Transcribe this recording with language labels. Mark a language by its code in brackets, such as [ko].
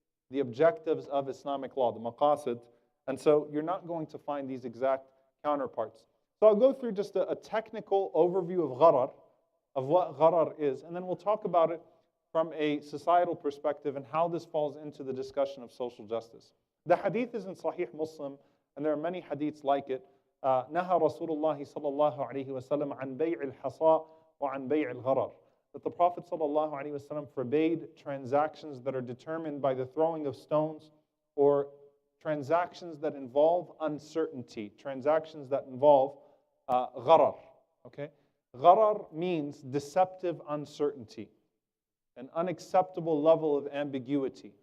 [en] the objectives of Islamic law, the maqasid. And so you're not going to find these exact counterparts. So I'll go through just a technical overview of gharar, of what gharar is, and then we'll talk about it from a societal perspective and how this falls into the discussion of social justice. The hadith is in Sahih Muslim, and there are many hadiths like it. [ar] نهى رسول الله صلى الله عليه وسلم عن بيع الحصى وعن بيع الغرر. [en] That the Prophet صلى الله عليه وسلم forbade transactions that are determined by the throwing of stones, or transactions that involve uncertainty, transactions that involve gharar. Okay? Gharar means deceptive uncertainty, an unacceptable level of ambiguity.